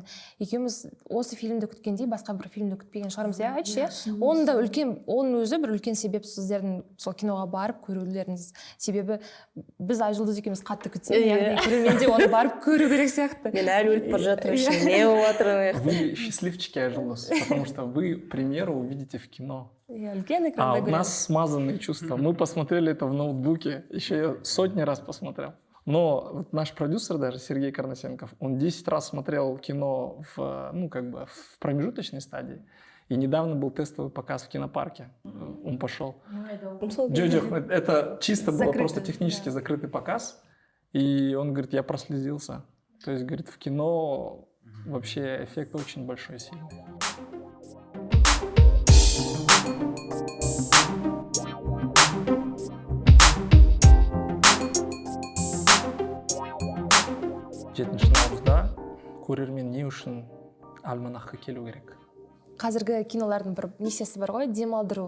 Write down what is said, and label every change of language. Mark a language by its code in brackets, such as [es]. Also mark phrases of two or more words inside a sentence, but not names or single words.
[kk] Екеуміз осы фильмді күткендей басқа бір фильмді күтпеген шығармыз. Иә, айтшы, оның өзі бір үлкен себеп сіздердің сол киноға барып көрулеріңіз. Себебі біз Айжұлдыз екеуміз қатты күтсек, яғни көрермен де оны барып көру керек сияқты. Мен әлі өліп бара жатырмын, не болып жатыр? [ru] Вы счастливчики, Айжұлдыз, потому что вы премьеру увидите в кино. У нас смазанные чувства. Мы посмотрели это в ноутбуке, еще я сотни раз посмотрел. Но вот наш продюсер даже, Сергей Карнасенков, он 10 раз смотрел кино в промежуточной стадии. И недавно был тестовый показ в кинопарке. Он пошел. Это чисто было просто технически закрытый показ. И он говорит, я прослезился. То есть, говорит, в кино вообще эффект очень большой, сильный. [kk] Жетінші наурызда көрермен не үшін альманахқа келу керек? Қазіргі кинолардың бір миссиясы бар ғой, демалдыру.